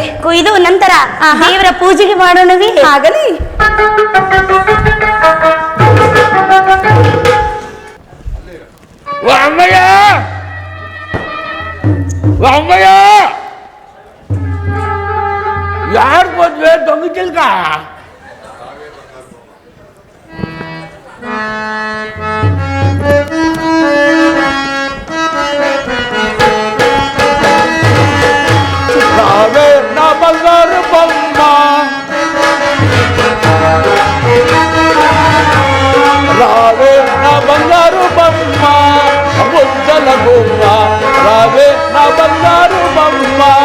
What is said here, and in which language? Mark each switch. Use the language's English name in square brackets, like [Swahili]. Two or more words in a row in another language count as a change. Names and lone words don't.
[Kannada] ಕೊಯ್ದು ನಂತರ ದೇವರ ಪೂಜೆಗೆ ಮಾಡೋಣವೇ? ಆಗಲಿ. ಯಾರು ಬಂದ್ವೆ [Telugu] దొంగ చిలక? రావే నా బంగారు బొమ్మ, రావే నా బంగారు బొమ్మ, ముద్దల గుమ్మ, రావే నా బంగారు బొమ్మ.